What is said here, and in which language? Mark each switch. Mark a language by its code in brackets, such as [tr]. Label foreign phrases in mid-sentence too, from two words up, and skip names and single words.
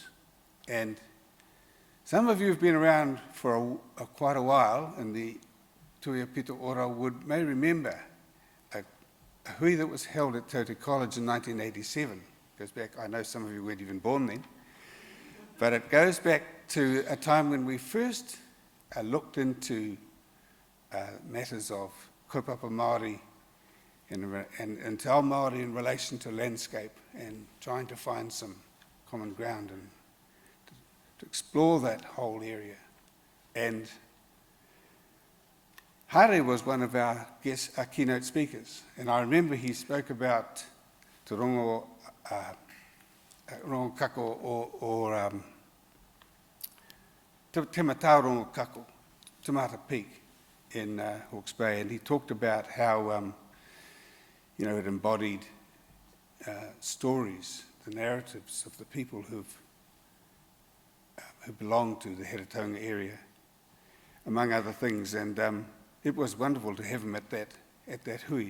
[en] And some of you have been around for quite a while in the Tuia Pito Ora may remember a hui that was held at Te College in 1987. Goes back, I know some of you weren't even born then, but it goes back to a time when we first looked into matters of [mi] kaupapa Māori [en] and [mi] te ao Māori [en] in relation to landscape and trying to find some common ground and to explore that whole area. And Hare was one of our keynote speakers, and I remember he spoke about te rongo kako or te matau rongo kako, Tamata Peak in Hawke's Bay, and he talked about how it embodied stories, the narratives of the people who belong to the Heretaunga area, among other things, and it was wonderful to have him at that hui.